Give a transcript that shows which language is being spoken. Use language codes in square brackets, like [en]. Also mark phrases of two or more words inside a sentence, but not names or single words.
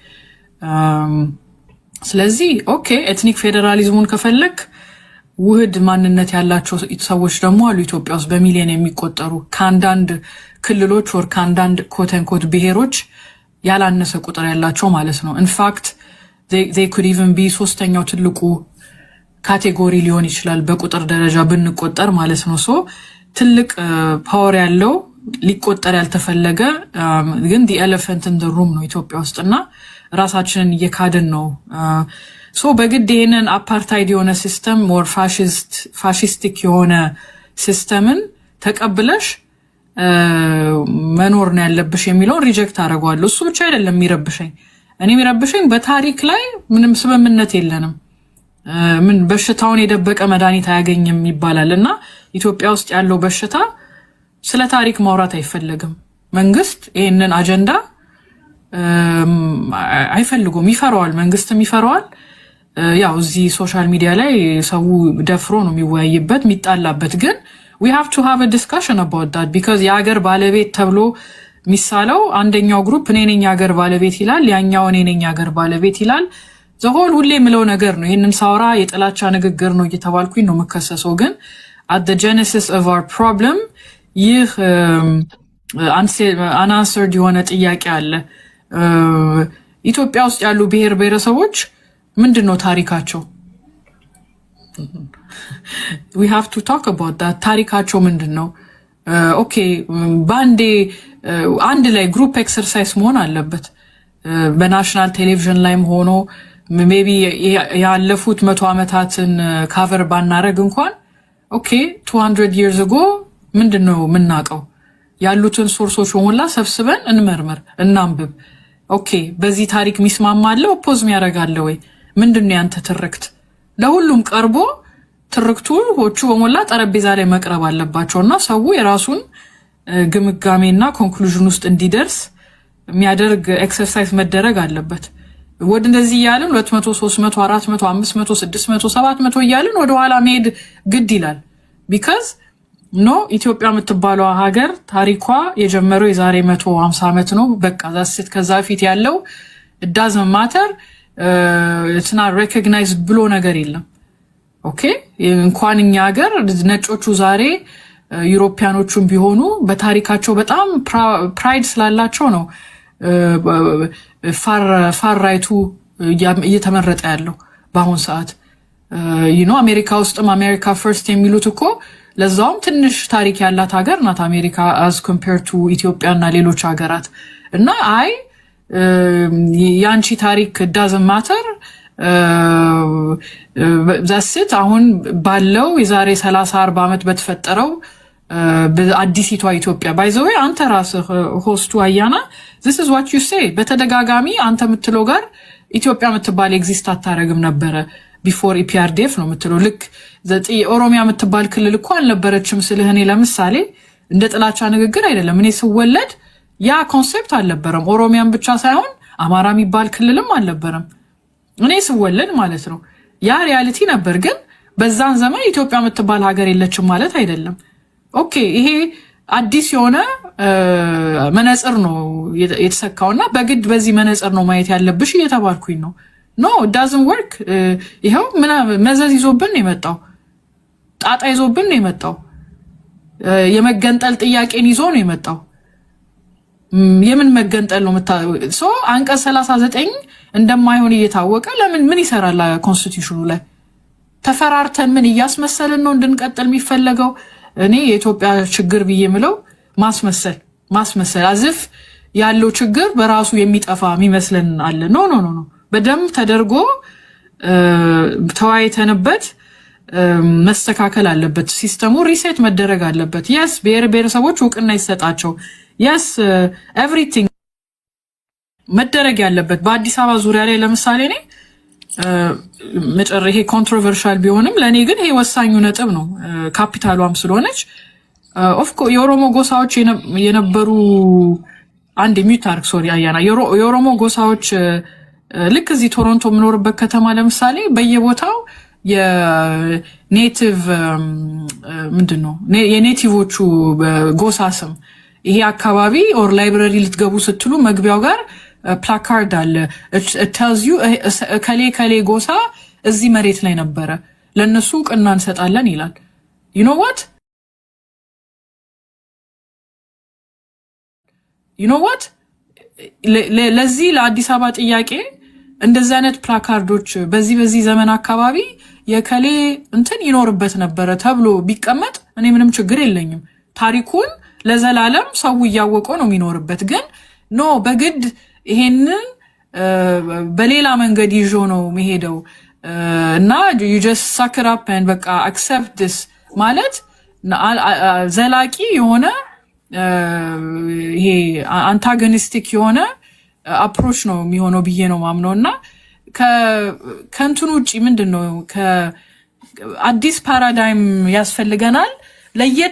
[am] ስለዚህ ኦኬ ኤትኒክ ፌዴራሊዝሙን ከፈለክ ውህድ ማንነት ያላቸው ሰዎች ደግሞ አሉ ኢትዮጵያ ውስጥ በሚሊዮን የሚቆጠሩ ከአንዳንድ ክልሎች ወር ከአንዳንድ ኮት ብሔሮች ያላነሰ ቁጥር ያላቸው ማለት ነው። [en] in fact they could even be [am] ሶስተኛው ትልቁ ካቴጎሪ ሊሆን ይችላል በቁጥር ደረጃ ብንቆጠር ማለት ነው። ሶ ትልቅ ፓወር ያለው ሊቆጠር ያልተፈለገ ግን [en] the elephant in the room [am] ነው ኢትዮጵያ ውስጥና ራሳችንን እየካድን ነው። ሶ በግድ ይሄንን አፓርታይድ የሆነ ሲስተም [en] more fascistic [am] የሆነ ሲስተምን ተቀብለሽ መኖር ነው ያለብሽ የሚለውን ሪጀክት አደርገዋለሁ። እሱ ብቻ አይደለም የሚረብሸኝ፣ እኔ የሚረብሸኝ በታሪክ ላይ ምንም ስምምነት የለንም። ምን በሽታውን የደበቀ መድኃኒት አያገኝም ይባላልና ኢትዮጵያ ውስጥ ያለው በሽታ ስለ ታሪክ ማውራት አይፈልግም። መንግስት ይሄንን አጀንዳ አይፈልጉም፣ ይፈራዋል፣ መንግስትም ይፈራዋል። ያው እዚህ ሶሻል ሚዲያ ላይ ሰው ደፍሮ ነው የሚወያይበት የሚጣላበት። ግን [en] we have to have a discussion about that because [am] የሀገር ባለቤት ተብሎ ሚሳለው አንደኛው ግሩፕ እኔ ነኝ የሀገር ባለቤት ይላል፣ ያኛው እኔ ነኝ የሀገር ባለቤት ይላል። [en] the whole [am] ሁሌ የምለው ነገር ነው። ይሄንን ሳውራ የጥላቻ ንግግር ነው እየተባልኩኝ ነው መከሰሰው። ግን [en] at the genesis of our problem [am] ይህ unanswered የሆነ ጥያቄ አለ። ኢትዮጵያ ውስጥ ያሉ ብሔር ብሔረሰቦች ምንድነው ታሪካቸው? [en] we have to talk about that። [am] ታሪካቸው ምንድነው? ኦኬ ባንዴ አንድ ላይ [en] group exercise [am] መሆን አለበት። በናሽናል ቴሌቪዥን ላይም ሆኖ ሜቢ ያለፉት 100 ዓመታትን ካቨር ባናረግ እንኳን ኦኬ 200 [en] years ago [am] ምንድነው የምናውቀው? ያሉትን ሶርሶች በሞላ ሰብስበን እንመርምር፣ እናንብብ። ኦኬ በዚህ ታሪክ ሚስማማለ ኦፖዝ የሚያረጋለ ወይ? ምንድነው ያንተ ትርክት? ለሁሉም ቀርቦ ትርክቶቹ በሞላ ጠረጴዛ ላይ መቅረብ አለባቸውና ሰው የራሱን ግምጋሜና ኮንክሉዥን ውስጥ እንዲደርስ የሚያደርግ ኤክሰርሳይዝ መደረግ አለበት። ወደ እንደዚህ ያለን 200 300 400 500 600 700 እያለን ወደ ኋላ መሄድ ግድ ይላል። [en] because no [am] ኢትዮጵያ የምትባለው ሀገር ታሪኳ የጀመረው የዛሬ 150 ዓመት ነው። በቃ ዛስት ከዛ ፊት ያለው [en] it doesn't matter it's not recognized [am] ብሎ ነገር የለም። ኦኬ እንኳን እኛ ሀገር ነጮቹ ዛሬ ዩሮፒያኖቹም ቢሆኑ በታሪካቸው በጣም ፕራይድ ስላላቸው ነው ፋር ራይቱ እየተመረጠ ያለው በአሁን ሰዓት። አሜሪካ ውስጥም አሜሪካ ፈርስት የሚሉት እኮ ለዛውም ትንሽ ታሪክ ያላት ሀገር ናት አሜሪካ [en] as compared to [am] ኢትዮጵያ እና ሌሎች ሀገራት። እና አይ ያንቺ ታሪክ [en] doesn't matter [am] ዛስት አሁን ባለው የዛሬ 30 40 ዓመት በተፈጠረው በአዲሲቷ ኢትዮጵያ ባይዘው አንተ ራስህ ሆስቱ አያና [en] this is what you say [am] በተደጋጋሚ አንተ የምትለው ጋር ኢትዮጵያ የምትባል ኤግዚስት አታረግም ነበረ ቢፎር ኢፒአርዲኤፍ ነው የምትለው። ልክ ኦሮሚያ የምትባል ክልል እኮ አልነበረችም ስልህ እኔ ለምሳሌ እንደ ጥላቻ ንግግር አይደለም። እኔ ስወለድ ያ ኮንሴፕት አልነበረም። ኦሮሚያን ብቻ ሳይሆን አማራ የሚባል ክልልም አልነበረም እኔ ስወለድ ማለት ነው። ያ ሪያሊቲ ነበር። ግን በዛን ዘመን ኢትዮጵያ የምትባል ሀገር የለችም ማለት አይደለም። ኦኬ ይሄ አዲስ የሆነ መነጽር ነው የተሰካውና በግድ በዚህ መነጽር ነው ማየት ያለብሽ እየተባልኩኝ ነው። [en] no it doesn't work። [am] ይሄው መዘዝ ይዞብን የመጣው ጣጣ ይዞብን የመጣው የመገንጠል ጥያቄን ይዞ ነው የመጣው። የምን መገንጠል ነው ሶ አንቀጽ 39 እንደማይሆን እየታወቀ ለምን ምን ይሰራል ኮንስቲቲዩሽኑ ላይ? ተፈራርተን ምን እያስመሰልን ነው እንድንቀጥል የሚፈለገው? እኔ የኢትዮጵያ ችግር ብዬ ምለው ማስመሰል አዝፍ ያለው ችግር በራሱ የሚጠፋ የሚመስለን አለ። [en] no no no no [am] በደንብ ተደርጎ ተዋይተንበት መስተካከል አለበት። ሲስተሙ ሪሴት መደረግ አለበት። yes ብሔረሰቦች እውቅና ይሰጣቸው። [en] yes everything [am] መደረግ ያለበት በአዲስ አበባ ዙሪያ ላይ ለምሳሌ እኔ ይሄ ኮንትሮቨርሻል ቢሆንም ለኔ ግን ይሄ ወሳኙ ነጥብ ነው። ካፒታሏም ስለሆነች [en] of course [am] የኦሮሞ ጎሳዎች የነበሩ አንድ ሚታርክ ሶሪ አያና የኦሮሞ ጎሳዎች ልክ እዚህ ቶሮንቶ የምኖርበት ከተማ ለምሳሌ በየቦታው የኔቲቭ ምንድነው የኔቲቮቹ ጎሳ ስም ይሄ አካባቢ ኦር ላይብረሪ ልትገቡ ስትሉ መግቢያው ጋር ፕላካርድ አለ [en] it tells you [am] ከሌ ጎሳ እዚህ መሬት ላይ ነበረ ለነሱ ቅና እንሰጣለን ይላል [en] you know [am] what ለዚህ ለአዲስ አበባ ጥያቄ እንደዚህ አይነት ፕላካርዶች በዚህ ዘመን አካባቢ የከሌ እንትን ይኖርበት ነበረ ተብሎ ቢቀመጥ እኔ ምንም ችግር የለኝም ታሪኩን ለዘላለም ሰው ያወቀው ነው የሚኖርበት ግን ኖ በግድ ይሄንን በሌላ መንገድ ይዞ ነው መሄደው እና [en] you just suck it up and [am] በቃ [en] accept this [am] ማለት ዘላቂ የሆነ ይሄ አንታጎኒስቲክ የሆነ አፕሮች ነው የሚሆነው ብዬ ነው ማምነውና ከእንትኑ ውጪ ምንድነው ከአዲስ ፓራዳይም ያስፈልገናል ለየት